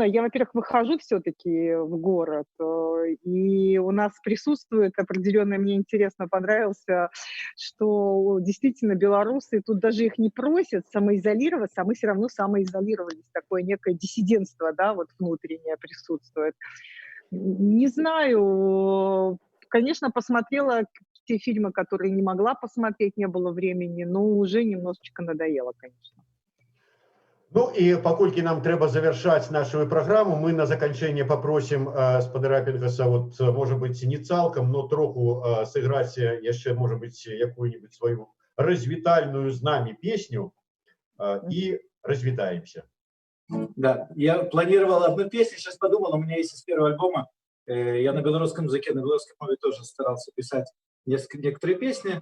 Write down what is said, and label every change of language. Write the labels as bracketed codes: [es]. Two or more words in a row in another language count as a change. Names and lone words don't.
[ru] Я, во-первых, выхожу все-таки в город, и у нас присутствует определенно, мне интересно, понравился, что действительно белорусы, тут даже их не просят самоизолироваться, а мы все равно самоизолировались. Такое некое диссидентство, да, вот внутреннее присутствует. Не знаю, конечно, посмотрела те фильмы, которые не могла посмотреть, не было времени, но уже немножечко надоело, конечно. [be] Ну и паколькі нам трэба завершаць нашу праграму, мы на заканчэнне попросім спадара Пенгаса, [ru] вот, может быть, [be] не цалкам, но троху сыграць яшчэ, [ru] может быть, [be] якую-нибудь свою развітальную з нами песню и развітаемся. [ru] Да, я планировал одну песню, сейчас подумал, у меня есть из первого альбома, я на белорусском языке, на белорусском мове тоже старался писать некоторые песни.